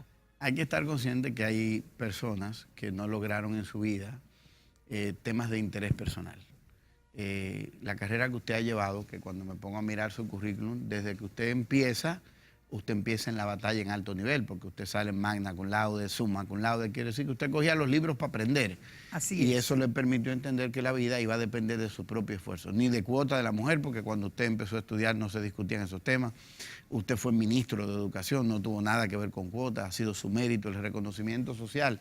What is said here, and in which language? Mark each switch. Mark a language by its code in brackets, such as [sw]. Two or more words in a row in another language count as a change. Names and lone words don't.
[es] Hay que estar consciente que hay personas que no lograron en su vida temas de interés personal. La carrera que usted ha llevado, que cuando me pongo a mirar su currículum, desde que usted empieza en la batalla en alto nivel, porque usted sale en [la] magna cum laude, summa cum laude, [es] quiere decir que usted cogía los libros para aprender. Así y es. eso le permitió entender que la vida iba a depender de su propio esfuerzo, ni de cuota de la mujer, porque cuando usted empezó a estudiar no se discutían esos temas. Usted fue ministro de Educación, no tuvo nada que ver con cuotas, ha sido su mérito, el reconocimiento social